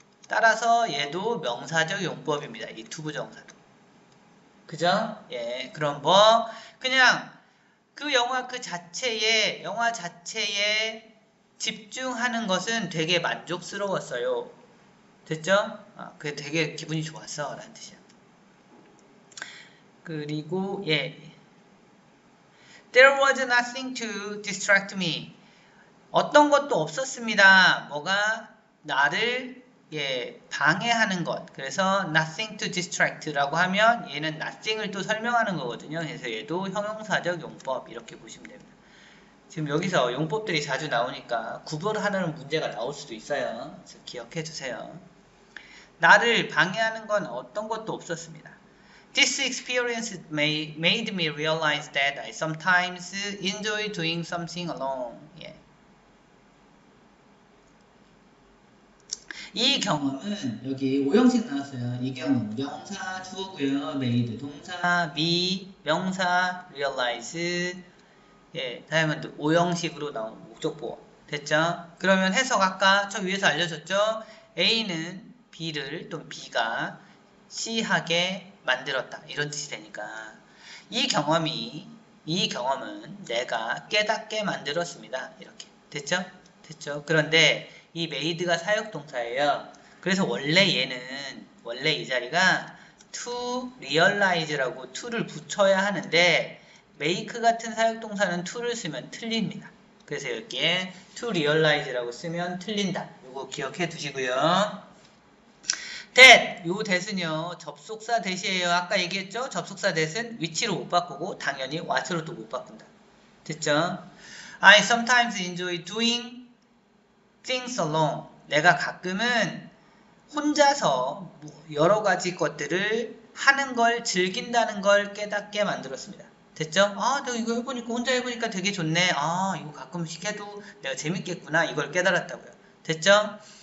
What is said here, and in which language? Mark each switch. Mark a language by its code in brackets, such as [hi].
[ko] 따라서 얘도 명사적 용법입니다. 이 투부정사도. 그죠? 예, 그럼 뭐 그냥 그 영화 자체에 집중하는 것은 되게 만족스러웠어요. 됐죠? 그게 되게 기분이 좋았어 라는 뜻이야. 그리고 예, [en] There was nothing to distract me. [ko] 어떤 것도 없었습니다. 뭐가 나를 방해하는 것. 그래서 [en] nothing to distract [ko] 라고 하면 얘는 nothing을 또 설명하는 거거든요. 그래서 얘도 형용사적 용법 이렇게 보시면 됩니다. 지금 여기서 용법들이 자주 나오니까 구별하는 문제가 나올 수도 있어요. 그래서 기억해 두세요. 나를 방해하는 건 어떤 것도 없었습니다. [en] This experience made me realize that I sometimes enjoy doing something alone. [ko] 예. 이 경험은 여기 5형식 나왔어요. 이 경험 명사 주어고요. made 동사, me 명사, realize 예, 다음은 또 5형식으로 나온 목적보어 됐죠? 그러면 해석 아까 저 위에서 알려줬죠? A는 B를 또 B가 C하게 만들었다 이런 뜻이 되니까 이 경험은 내가 깨닫게 만들었습니다. 이렇게 됐죠? 됐죠? 그런데 이 made가 사역동사예요. 그래서 원래 이 자리가 to realize라고 to를 붙여야 하는데 make 같은 사역동사는 to를 쓰면 틀립니다. 그래서 여기에 [en] to realize [ko] 라고 쓰면 틀린다. 이거 기억해 두시고요. that, 요 that은요 접속사 that이에요. 아까 얘기했죠? 접속사 that은 위치로 못 바꾸고 당연히 what으로도 못 바꾼다. 됐죠? [en] I sometimes enjoy doing things alone. [ko] 내가 가끔은 혼자서 여러 가지 것들을 하는 걸 즐긴다는 걸 깨닫게 만들었습니다. 됐죠? 너 이거 해보니까 혼자 해보니까 되게 좋네. 이거 가끔씩 해도 내가 재밌겠구나. 이걸 깨달았다고요. 됐죠?